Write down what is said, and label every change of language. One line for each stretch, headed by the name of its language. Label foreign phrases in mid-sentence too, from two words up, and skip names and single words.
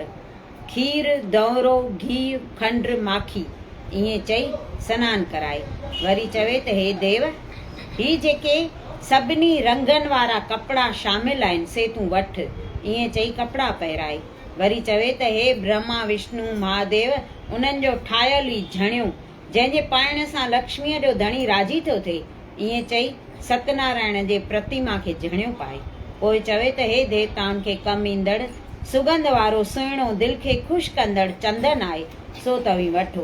Sindhi: खीर, दौरो, घी, खंड, माखी ईअं चई सनानु कराए। वरी चवे त हे देव, ही जेके सभिनी रंगनि वारा कपिड़ा शामिल आहिनि से तूं वठि। ईअं चई कपिड़ा पहिराए। वरी चवे त हे ब्रह्मा, विष्णु, महादेव उन्हनि जो ठाहियल ई झणियो जंहिंजे पाइण सां लक्ष्मीअ जो धणी राज़ी थो थिए। ईअं चई सत्यनारायण जे प्रतिमा खे झणियो पाए। पोइ चवे त हे देवताउनि खे कमु ईंदड़ सुगंध वारो सुहिणो दिलि खे ख़ुशि कंदड़ चंदन आहे, सो तव्हीं वठो।